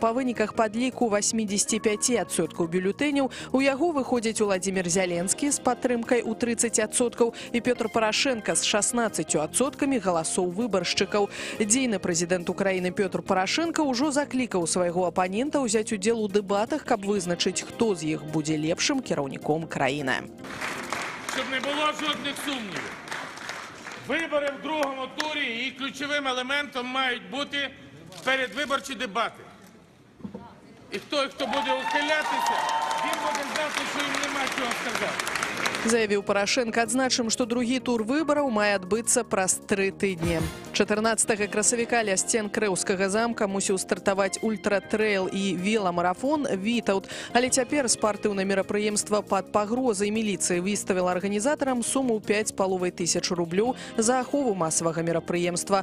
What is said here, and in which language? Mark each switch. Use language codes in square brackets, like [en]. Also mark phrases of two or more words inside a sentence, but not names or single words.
[be] Па выніках падліку 85% бюлетэняў у яго выходзіць Уладзімір Зяленскі з падтрымкай у 30% і Пётр Парашенка з 16% галасоў выбаршчыкаў. Дзейны прэзідэнт Украіны Пётр Парашенка ўжо заклікаў свайго апанента ўзяць удзел у дэбатах, каб вызначыць, хто з іх будзе лепшым кіраўніком краіны. [uk] Щоб не було жодних сумнівів. Вибори в другому турі і ключовим елементом мають бути передвиборчі дебати. І хто буде ухилятися, він буде знати, що їм нема чого сказати. [be] Заявіў Парашенка. Адзначым, што другі тур выбараў мае адбыцца праз 3 тыдні. 14 красавіка ля сцен Крэўскага замка мусіў стартаваць ультратрэйл і веламарафон «Вітаўт». Але цяпер спартыўнае мерапрыемства пад пагрозай міліцыі выставіла арганізатарам суму 5500 рублёў за ахову масавага мерапрыемства.